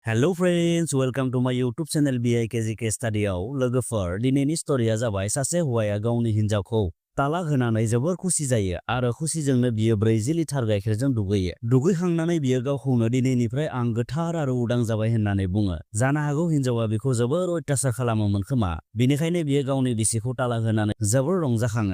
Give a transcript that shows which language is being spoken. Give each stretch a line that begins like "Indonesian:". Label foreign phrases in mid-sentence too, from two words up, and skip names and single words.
English: Hello friends, welcome to my YouTube channel bikgkstudy
Bodo: लोगोफोर दिनैनि स्टोरीया जाबाय सासे हौवाया गावनि हिनजावखौ talak होनानै जोबोर खुसि जायो आरो खुसिजोंनो बियो 40 लिटार गाइखेरजों दुगैयो। दुगैखांनानै बियो गावखौनो दिनैनिफ्राय आं गोथार आरो उदां जाबाय होननानै बुङो। जानो हागौ हिनजावा बिखौ जोबोर अत्याचार खालामोमोन खोमा, बेनिखायनो बियो गावनि बिसिखौ talak होनानै जोबोर रंजाखाङो।